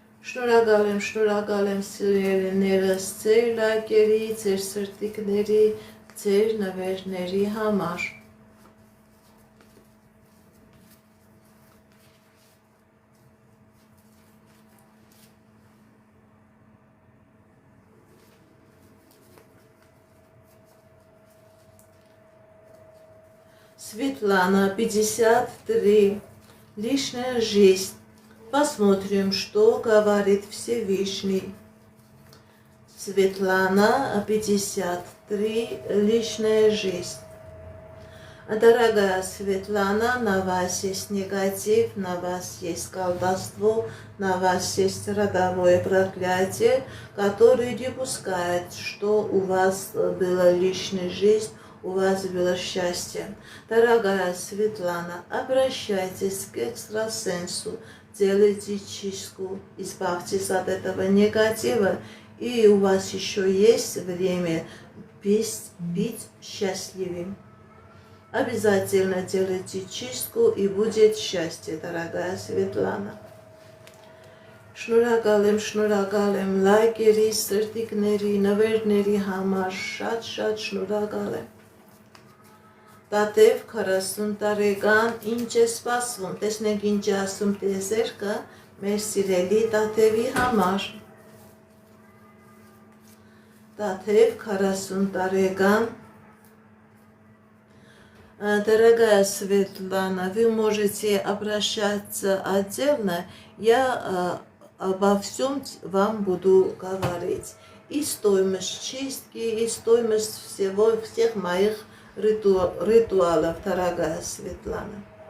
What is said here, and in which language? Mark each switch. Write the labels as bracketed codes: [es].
[hy] Շնորհակալ եմ սիրելիներս ձեր լայքերի, ձեր սրտիկների, ձեր նվերների համար։ [ru] Светлана, 53, личная жизнь. Посмотрим, что говорит Всевышний. Светлана, 53, личная жизнь. Дорогая Светлана, на вас есть негатив, на вас есть колдовство, на вас есть родовое проклятие, которое не пускает, что у вас была личная жизнь, у вас было счастье. Дорогая Светлана, обращайтесь к экстрасенсу, делайте чистку, избавьтесь от этого негатива, и у вас еще есть время быть счастливым. Обязательно делайте чистку, и будет счастье, дорогая Светлана. [hy] Շնորհակալ եմ լայքերի, սրտիկների, նվերների համար, շատ շնորհակալ եմ։ Տատև 40 տարեկան, ինչ է սպասվում, տեսնենք ինչ է ասում տիեզերքը մեր սիրելի Տատևի համար։ Տատև 40 տարեկան, [ru] Дорогая Светлана, вы можете обращаться отдельно, я обо всем вам буду говорить. И стоимость чистки, и стоимость всех моих ритуалов, дорогая Светлана.